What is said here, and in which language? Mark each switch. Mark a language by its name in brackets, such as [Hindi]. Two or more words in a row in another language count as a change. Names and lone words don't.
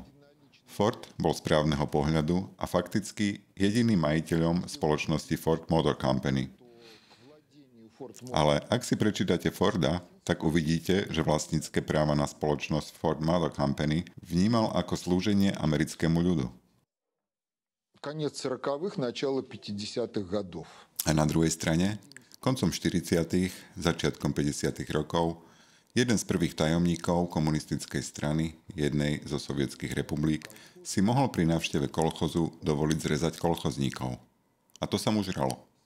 [Slovak] Ford bol z právneho pohľadu a fakticky jediným majiteľom spoločnosti Ford Motor Company. Ale ak si prečítate Forda, tak uvidíte, že vlastnícke práva na spoločnosť Ford Motor Company vnímal ako slúženie americkému ľudu. [Russian] Конец 40-х, начало 50-х годов. [Slovak] A na druhej strane, koncom 40., začiatkom 50. rokov, jeden z prvých tajomníkov komunistickej strany, jednej zo sovietských republik, si mohol pri návšteve kolchozu dovoliť zrezať kolchozníkov. A to sa mu žralo.